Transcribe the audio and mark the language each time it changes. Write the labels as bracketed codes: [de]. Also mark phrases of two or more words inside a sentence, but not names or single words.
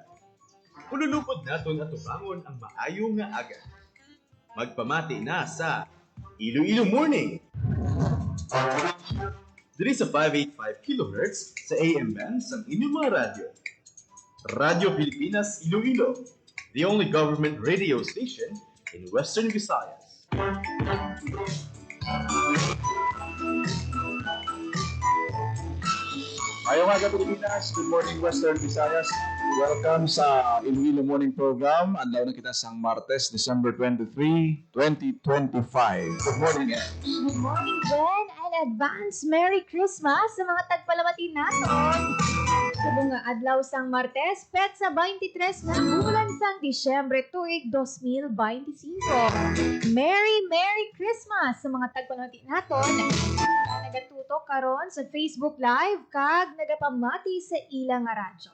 [hil] Ululupod naton at tumangon ang maayo nga aga. Magpamati na sa Iloilo Morning! Diri sa 585 kHz sa AM band sa inyong mga radyo. Radyo Pilipinas Iloilo, [en] the only government radio station in Western Visayas. [hil] Ayong aga Pilipinas, [en] good morning [hil] Western Visayas. Welcome sa Iloilo Morning Program. Adlaw na kita sang Martes, December 23, 2025. [en] Good morning, Ed. Good morning, Jen, and advance Merry Christmas [hil] sa mga tagpalamatin naton. Sa bunga adlaw sang Martes, petsa 23 na bulan sang Disyembre tuig 2025. [en] Merry Christmas [hil] sa mga tagpalamatin naton na nagatutok karon sa Facebook Live kag nagapamati sa ilang nga radyo.